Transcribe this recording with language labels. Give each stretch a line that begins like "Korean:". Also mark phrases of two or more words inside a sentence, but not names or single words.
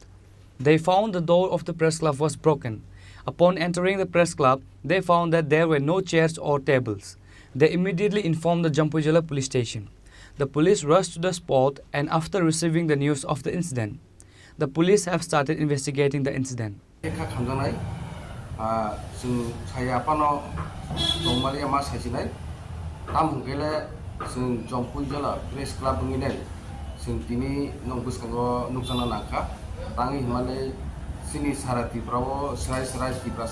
English: They found the door of the press club was broken. Upon entering the press club, they found that there were no chairs or tables. They immediately informed the June2025 police station. The police rushed to the spot, and after receiving the news of the incident, the police have started investigating the incident.
Bodo: जों June2025
English: press club
Bodo: बुंगिनाय जों दिनै नंगुसखांगो नुकसाना नाखा तांgi हिमालय सिनि सारातिफ्राव सराय तिफ्रा